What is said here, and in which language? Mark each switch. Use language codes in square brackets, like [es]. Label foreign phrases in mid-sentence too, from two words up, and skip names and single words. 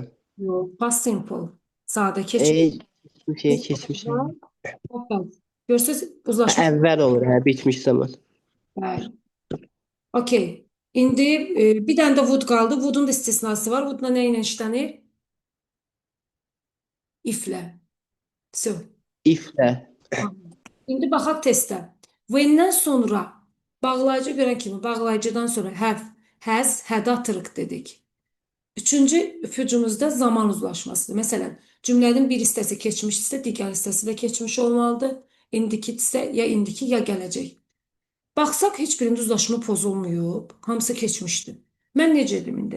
[az] Yox, [en] past simple. [az] Sadə keçmiş. Keçmişəm. Görürsünüz, uzlaşma. Əvvəl olur, hə, bitmiş zaman. Bəli. Okey. İndi bir dənə də would qaldı. Wood'un da istisnası var. Wood'la nə ilə işlənir? If'lə. So. If-lə. İndi baxaq testə. When-dən sonra bağlayıcı görən kimi bağlayıcıdan sonra [en] have, has, had [az] atırıq dedik. Üçüncü ipucumuzda zaman uzlaşmasıdır. Məsələn, cümlənin bir hissəsi keçmişsə, digər hissəsi də keçmiş olmalıdır. İndiki isə ya indiki ya gələcək. Baxsaq heç birində uzlaşma pozulmayıb, hamısı keçmişdi. Mən necə edim indi?